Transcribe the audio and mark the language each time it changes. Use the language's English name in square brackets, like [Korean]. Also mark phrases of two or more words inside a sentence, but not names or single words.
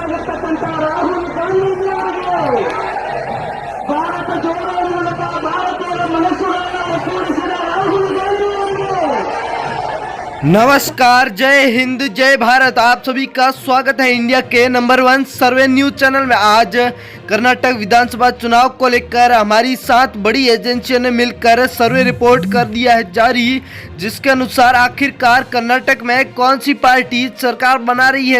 [Kannada] ಆಗಿರ್ತಕ್ಕಂಥ ರಾಹುಲ್ ಗಾಂಧೀಜಿ ಅವರಿಗೆ ಭಾರತ ಜೋಡೋ ಮೂಲಕ ಭಾರತೀಯರ ಮನಸ್ಸುಗಳನ್ನು ಒಗ್ಗೂಡಿಸಿದ ರಾಹುಲ್ ಗಾಂಧಿ ಅವರಿಗೆ [Hindi] नमस्कार, जय हिंद, जय भारत। आप सभी का स्वागत है इंडिया के नंबर 1 [English] survey news channel [Hindi] में। आज कर्नाटक विधानसभा चुनाव को लेकर हमारी 7 बड़ी एजेंसियों ने मिलकर [English] survey report [Hindi] कर दिया है जारी, जिसके अनुसार आखिरकार कर्नाटक में कौन सी पार्टी सरकार बना रही है।